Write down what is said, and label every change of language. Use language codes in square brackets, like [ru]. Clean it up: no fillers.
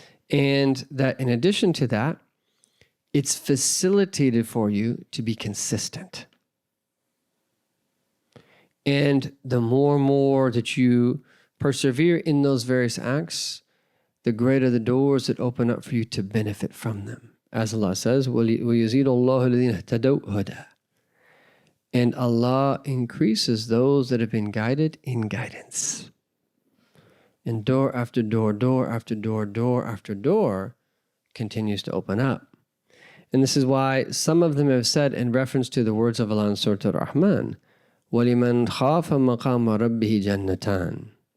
[en] And that in addition to that, it's facilitated for you to be consistent. And the more and more that you persevere in those various acts, the greater the doors that open up for you to benefit from them. As Allah says, [ar] وَيُزِيدُ اللَّهُ الَّذِينَ اهْتَدَوْا هُدًى. [en] And Allah increases those that have been guided in guidance. And door after door, door after door, door after door continues to open up. And this is why some of them have said in reference to the words of Allah in Surah Ar-Rahman, [ar] وَلِمَنْ خَافَ مَقَامَ رَبِّهِ جَنَّتَانِ.